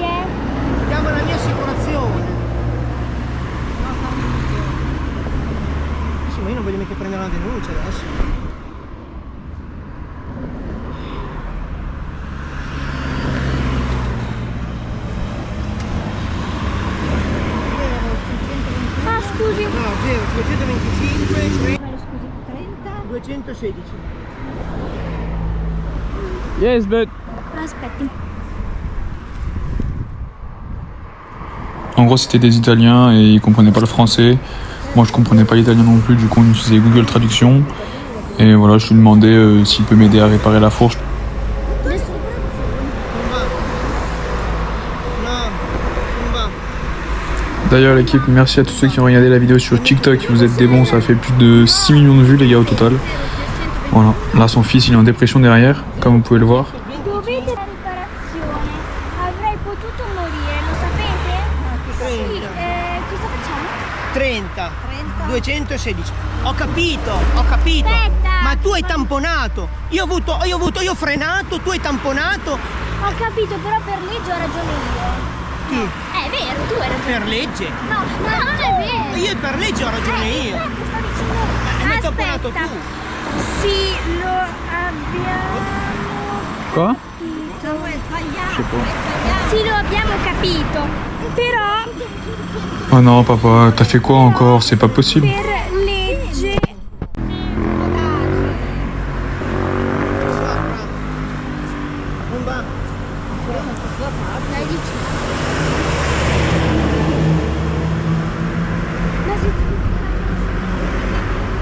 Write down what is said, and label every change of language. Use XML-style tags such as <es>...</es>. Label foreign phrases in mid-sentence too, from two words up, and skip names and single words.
<it>Chiamo la mia assicurazione. Sì, ma io non voglio mica prendere una denuncia adesso. Ah, scusi. No, 0, 225, Scusi, 30. 216.</it> <en>Yes, but...</en> <it>Aspetti.</it> <fr>En gros c'était des Italiens et ils comprenaient pas le français. Moi je comprenais pas l'italien non plus, du coup on utilisait Google Traduction. Et voilà, je lui demandais s'il peut m'aider à réparer la fourche. D'ailleurs l'équipe, merci à tous ceux qui ont regardé la vidéo sur TikTok, vous êtes des bons, ça fait plus de 6 millions de vues les gars au total. Voilà, là son fils il est en dépression derrière, comme vous pouvez le voir.</fr> <it>Dovete la riparazione. Avrei potuto morire, lo sapete? Sì, cosa facciamo? 30. 216. Ho capito. Aspetta. Ma tu hai tamponato. Io ho frenato, tu hai tamponato. Ho capito, però per legge ho ragione io. Chi? È vero, tu hai ragione. Per legge? No, non è vero. Io per legge ho ragione io. Aspetta, sto dicendo. Mi hai tamponato Aspetta. tu. Sì, lo abbiamo</it> <fr>Quoi?</fr> <it>capito. Sì, lo abbiamo capito. Però</it> <fr>Oh non papa, t'as fait quoi encore? C'est pas possible.</fr> <it>per legge. Non va. Dai, dici. Ma se...</it>